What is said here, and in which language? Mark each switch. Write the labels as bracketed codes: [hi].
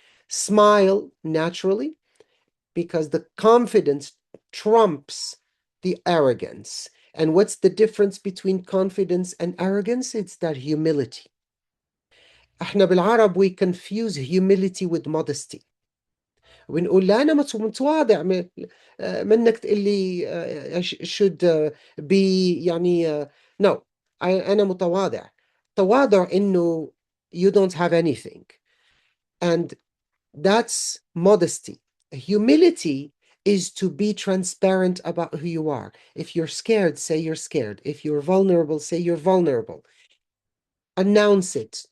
[en] Smile naturally, because the confidence trumps the arrogance. And what's the difference between confidence and arrogance? It's that humility. [ar] احنا بالعرب [en] we confuse humility with modesty. [ar] ونقول لا أنا متواضع، منك تقول لي [en] should be [ar] يعني no. أنا متواضع. تواضع إنه [en] you don't have anything. And that's modesty. Humility is to be transparent about who you are. If you're scared, say you're scared. If you're vulnerable, say you're vulnerable. Announce it.